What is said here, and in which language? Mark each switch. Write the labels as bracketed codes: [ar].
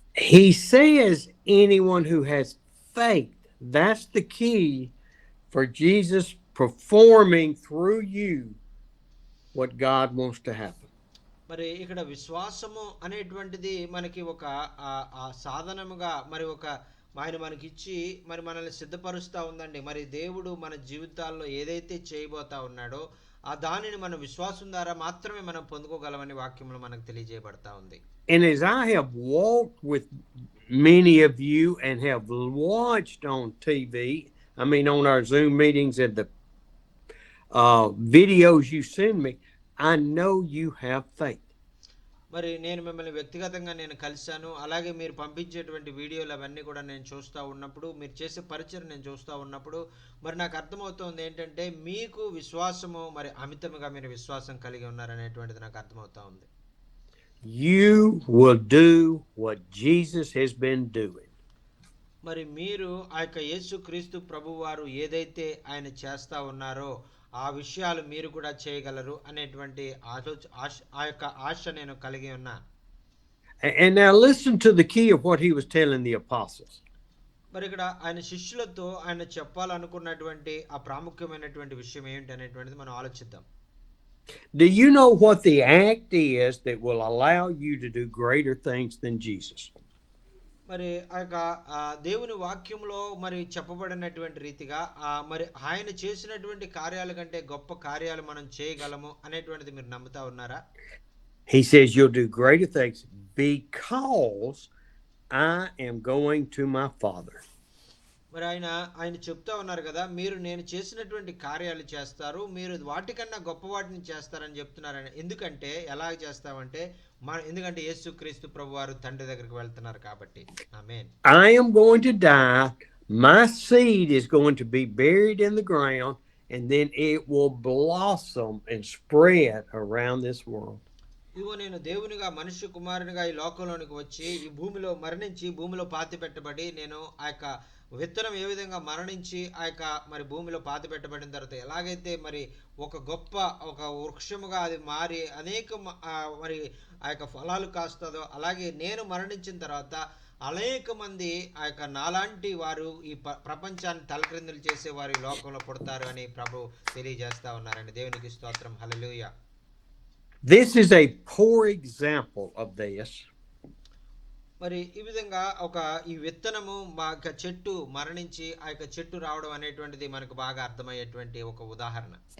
[en] He says anyone who has faith, that's the key for Jesus performing through you what God wants to happen. [te] మరి ఇక్కడ విశ్వాసము అనేటువంటిది మనకి ఒక సాధనముగా మరి ఒక ఆయన మనకి ఇచ్చి మరి మనల్ని సిద్ధపరుస్తూ ఉందండి. మరి దేవుడు మన జీవితాల్లో ఏదైతే చేయబోతా ఉన్నాడో ఆ దానిని మన విశ్వాసం ద్వారా మాత్రమే మనం పొందుకోగలమని వాక్యంలో మనకు తెలియజేయబడతా ఉంది. [en] And as I have walked with many of you and have watched on TV, on our Zoom meetings and the videos you send me, I know you have faith. [te] మరి నేను మిమ్మల్ని వ్యక్తిగతంగా నేను కలిశాను, అలాగే మీరు పంపించేటువంటి వీడియోలు అవన్నీ కూడా నేను చూస్తూ ఉన్నప్పుడు, మీరు చేసే పరిచయం నేను చూస్తూ ఉన్నప్పుడు మరి నాకు అర్థమవుతుంది ఏంటంటే మీకు విశ్వాసము మరి అమితముగా మీరు విశ్వాసం కలిగి ఉన్నారనేటువంటిది నాకు అర్థమవుతా ఉంది. [en] You will do what Jesus has been doing. [te] మరి మీరు ఆ యొక్క యేసుక్రీస్తు ప్రభువారు ఏదైతే ఆయన చేస్తా ఉన్నారో ఆ విషయాలు మీరు కూడా చేయగలరు అనేటువంటి ఆ యొక్క ఆశ నేను కలిగి ఉన్నా. [en] And now listen to the key of what he was telling the apostles. [te] మరి ఇక్కడ ఆయన శిష్యులతో ఆయన చెప్పాలనుకున్నటువంటి ఆ ప్రాముఖ్యమైనటువంటి విషయం ఏంటి అనేటువంటిది మనం ఆలోచిద్దాం. [en] Do you know what the act is that will allow you to do greater things than Jesus? [te] మరి ఆ యొక్క దేవుని వాక్యంలో మరి చెప్పబడినటువంటి రీతిగా మరి ఆయన చేసినటువంటి కార్యాల కంటే గొప్ప కార్యాలు మనం చేయగలము అనేటువంటిది మీరు నమ్ముతా ఉన్నారా? [en] He says, you'll do greater things because I am going to my Father. [te] మరి ఆయన చెప్తా ఉన్నారు కదా, మీరు నేను చేసినటువంటి కార్యాలు చేస్తారు, మీరు వాటికన్నా గొప్ప వాటిని చేస్తారని చెప్తున్నారని. ఎందుకంటే ఎలా చేస్తామంటే ఎందుకంటే యేసుక్రీస్తు ప్రభువారు తండ్రి దగ్గరికి వెళ్తున్నారు కాబట్టి. ఆమేన్. [en] I am going to die, my seed is going to be buried in the ground, and then it will blossom and spread around this world. [te] ఇదిగో నేను దేవునిగా మనుష్య కుమారునిగా ఈ లోకంలోనికి వచ్చి ఈ భూమిలో మరణించి భూమిలో పాతి పెట్టబడి, నేను ఆ యొక్క విత్తనం ఏ విధంగా మరణించి ఆ యొక్క మరి భూమిలో పాతి పెట్టబడిన తర్వాత ఎలాగైతే మరి ఒక గొప్ప ఒక వృక్షముగా అది మారి అనేక మరి ఆ యొక్క ఫలాలు కాస్తుందో, అలాగే నేను మరణించిన తర్వాత అనేక మంది ఆ యొక్క నాలాంటి వారు ఈ ప్రపంచాన్ని తలక్రిందులు చేసే వారు ఈ లోకంలో పుడతారు అని ప్రభు తెలియజేస్తా ఉన్నారండి. దేవునికి స్తోత్రం. హల్లెలూయా. [en] This is a poor example of this. [te] మరి ఈ విధంగా ఈ విత్తనము చెట్టు మరణించి ఆ యొక్క చెట్టు రావడం అనేటువంటిది మనకు బాగా అర్థమయ్యేటువంటి ఒక ఉదాహరణ.